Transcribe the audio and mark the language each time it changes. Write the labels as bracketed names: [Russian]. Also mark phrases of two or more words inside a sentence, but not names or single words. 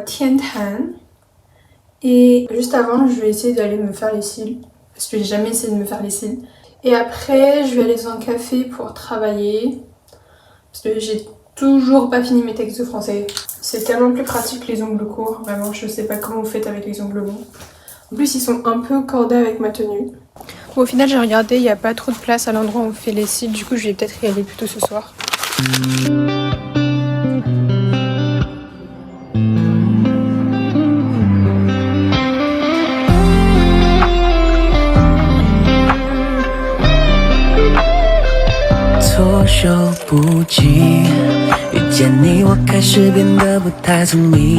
[French] Tiantan et juste avant je vais essayer d'aller me faire les cils parce que j'ai jamais essayé de me faire les cils et après je vais aller dans un café pour travailler parce que j'ai toujours pas fini mes textes de français. C'est tellement plus pratique les ongles courts, vraiment je sais pas comment vous faites avec les ongles longs. En plus ils sont un peu cordés avec ma tenue. Bon, au final j'ai regardé, il n'y a pas trop de place à l'endroit où on fait les cils, du coup je vais peut-être y aller plutôt ce soir. [Chinese] 措手不及，遇见你我开始变得不太聪明，